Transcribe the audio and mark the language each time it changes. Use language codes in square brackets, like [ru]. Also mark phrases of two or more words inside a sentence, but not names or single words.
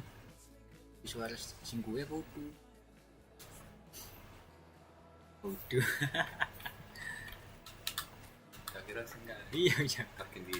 [id] Luis Suarez sing gue kudu. Kudu. Gak kira sih enggak. Iya ya. Makin di